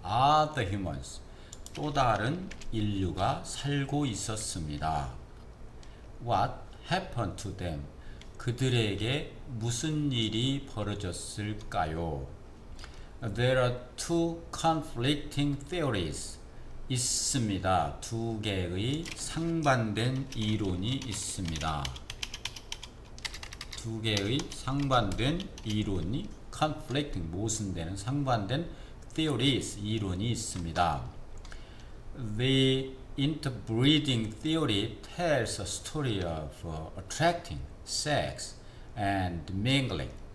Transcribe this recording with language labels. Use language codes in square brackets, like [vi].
[en] Other humans [ko] 또 다른 인류가 살고 있었습니다. [en] What happened to them? [ko] 그들에게 무슨 일이 벌어졌을까요? [en] There are two conflicting theories. [ko] 있습니다. 두 개의 상반된 이론이 있습니다. 두 개의 상반된 이론이 conflicting 모순되는 상반된 theories 이론이 있습니다. [en] The interbreeding theory tells a story of attracting, sex, and mingling.